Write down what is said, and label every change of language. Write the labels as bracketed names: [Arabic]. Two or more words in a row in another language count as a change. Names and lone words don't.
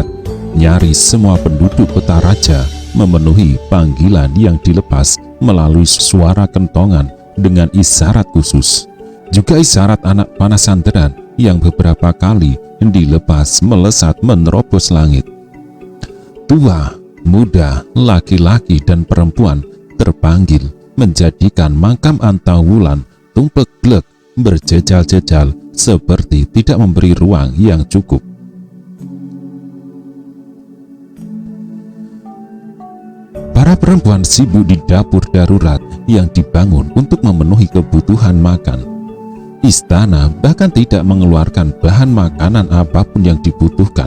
[Indonesian] Nyaris semua penduduk kota raja memenuhi panggilan yang dilepas melalui suara kentongan dengan isyarat khusus. Juga isyarat anak panah santeran yang beberapa kali dilepas melesat menerobos langit. Tua, muda, laki-laki dan perempuan terpanggil menjadikan makam Antawulan tumpek glek berjejal-jejal seperti tidak memberi ruang yang cukup. Para perempuan sibuk di dapur darurat yang dibangun untuk memenuhi kebutuhan makan. Istana bahkan tidak mengeluarkan bahan makanan apapun yang dibutuhkan.